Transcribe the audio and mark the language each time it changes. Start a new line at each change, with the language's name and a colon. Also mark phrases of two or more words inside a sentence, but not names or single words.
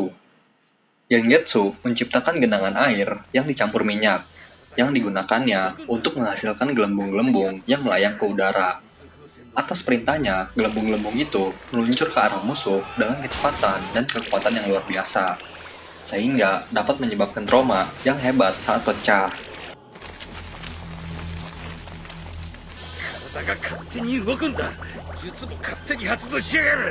Indonesian: Yang Genjutsu menciptakan genangan air yang dicampur minyak, yang digunakannya untuk menghasilkan gelembung-gelembung yang melayang ke udara. Atas perintahnya, gelembung-gelembung itu meluncur ke arah musuh dengan kecepatan dan kekuatan yang luar biasa, sehingga dapat menyebabkan trauma yang hebat saat pecah.
Japanese: 体が勝手に動くんだ。術も勝手に発動しやがる。